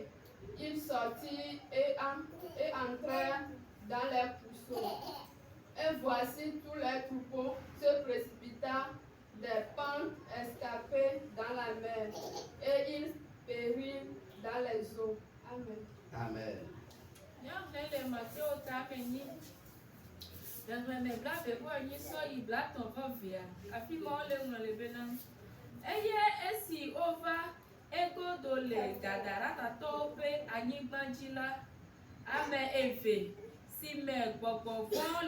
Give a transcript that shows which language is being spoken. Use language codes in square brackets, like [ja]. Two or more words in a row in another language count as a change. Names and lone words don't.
[fr] Ils sortirent et entrèrent dans les pourceaux. Et voici tous les troupeaux se précipitèrent des pentes escapées dans la mer. Et ils périrent dans les eaux. Amen. Amen. [ee] Ego le Gadarata pe anyigba dzi la, ame eve si me gbɔgbɔ vɔ